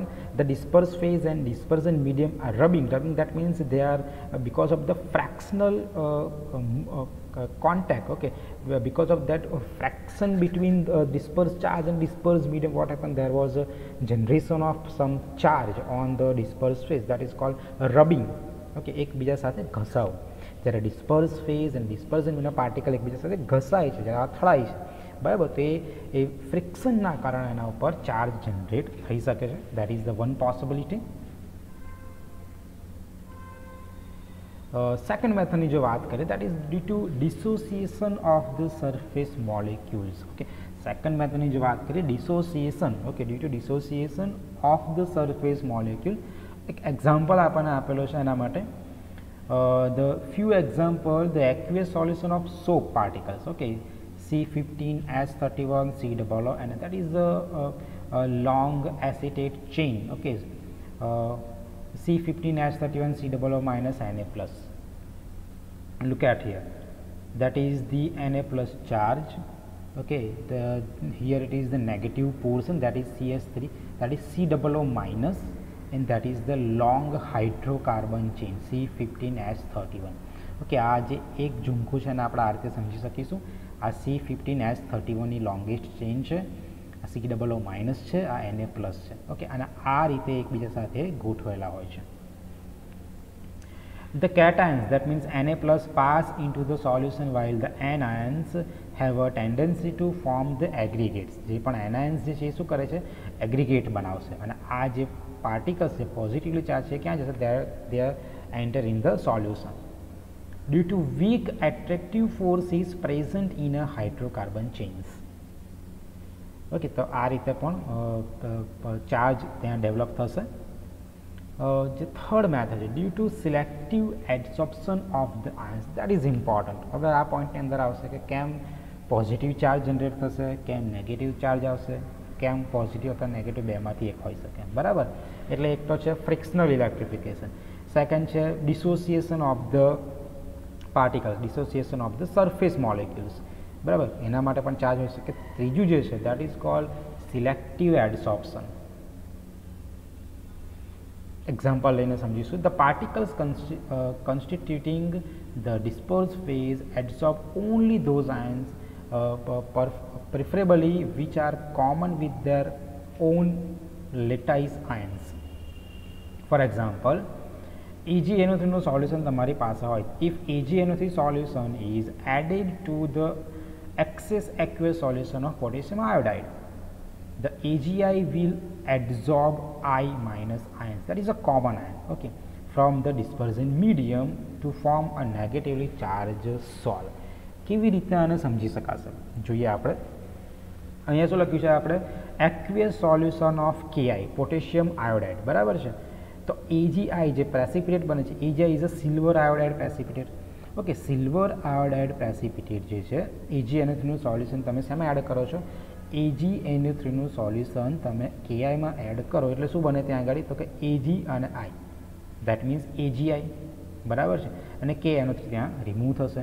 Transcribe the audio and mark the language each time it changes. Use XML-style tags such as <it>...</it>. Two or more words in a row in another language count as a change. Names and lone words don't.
<en>The dispersed phase and dispersion medium are rubbing. That means they are because of the fractional contact. Okay, because of that fraction between dispersed charge and dispersed medium, what happened? There was a generation of some charge on the dispersed phase, that is called rubbing.</en> <gu>Okay, એકબીજા સાથે ઘસાવ. જ્યારે</gu> <en>dispersed phase and dispersion medium</en> <gu>પાર્ટિકલ એકબીજા સાથે ઘસાય છે, જ્યારે અથડાય છે, બરાબર, તો એ ફ્રિક્શનના કારણે એના ઉપર</gu> <en>charge generate</en> <gu>થઈ શકે છે.</gu> <en>That is the one possibility. second methodની</en> <gu>જો વાત કરીએ,</gu> <en>that is due to dissociation of the surface molecules. Okay, second methodની</en> <gu>જો વાત કરીએ,</gu> <en>Dissociation. Okay, due to dissociation of the surface molecule.</en> <gu>એક એક્ઝામ્પલ આપણને આપેલો છે એના માટે.</gu> <en>The few example, the aqueous solution of soap particles. Okay, C15H31 COO, and that is a long acetate chain. Okay, C15H31 COO minus Na plus. Look at here, that is the Na plus charge. Okay, here it is the negative portion, that is CH3, that is COO minus, and that is the long hydrocarbon chain C15H31.</en> <gu>ઓકે, આ જે એક ઝુમખું છે એને આપણે આ રીતે સમજી શકીશું. આ C15H31 ની</gu> <en>longest chain</en> <gu>છે, આ COO માઇનસ છે, આ Na પ્લસ છે. ઓકે, અને આ રીતે એકબીજા સાથે ગોઠવાયેલા હોય છે.</gu> <en>The cations, that means Na plus, pass into the solution while the anions have a tendency to form the aggregates.</en> <gu>જે પણ anions જે છે શું કરે છે? એગ્રીગેટ બનાવશે. અને આ જે particles છે</gu> <en>positively charge</en> <gu>છે, ક્યાં જશે?</gu> <en>they are enter in the solution due to weak attractive force is present in a hydrocarbon chains.</en> <gu>ઓકે, તો આ રીતે પણ ચાર્જ ત્યાં ડેવલપ થશે.</gu> <en>જે third method છે, due to selective absorption of the ions. That is important.</en> <gu>હવે આ પોઈન્ટની અંદર આવશે કે કેમ</gu> <en>positive charge generate</en> <gu>થશે, કેમ</gu> <en>negative charge</en> <gu>આવશે. કેમ પોઝિટિવ અથવા નેગેટિવ બેમાંથી એક હોઈ શકે, બરાબર. એટલે એક તો છે</gu> <en>frictional electrification, second</en> <gu>છે</gu> <en>dissociation of the particles, dissociation of the surface molecules,</en> <gu>બરાબર, એના માટે પણ ચાર્જ હોઈ શકે. ત્રીજું જે છે</gu> <en>that is called selective adsorption.</en> <gu>એક્ઝામ્પલ લઈને સમજીશું.</gu> <en>The particles constituting the dispersed phase absorb only those ions preferably which are common with their own lattice ions. For example,</en> <gu>AgNO3 નું સોલ્યુશન તમારી પાસે હોય,</gu> <en>if AgNO3 solution is added to the excess aqueous solution of potassium iodide, the AgI will adsorb I minus ions, that is a common ion, okay, from the dispersion medium to form a negatively charged sol.</en> <gu>કેવી રીતે આને સમજી શકાશે જોઈએ આપણે. અહીંયા શું લખ્યું છે આપણે,</gu> <en>aqueous solution of KI potassium iodide,</en> <gu>બરાબર છે.</gu> <en>તો AgI જે પ્રેસિપિટેટ</en> <gu>બને છે,</gu> <en>AgI is a silver iodide precipitate, okay. silver iodide precipitate</en> <gu>જે છે AgNO3 નું સોલ્યુશન તમે શેમાં એડ કરો છો, AgNO3 નું સોલ્યુશન તમે KI માં એડ કરો એટલે શું બને ત્યાં આગળ, તો કે Ag અને I,</gu> <en>that means AgI,</en> <gu>બરાબર છે, અને KNO3 ત્યાં રિમૂવ થશે.</gu>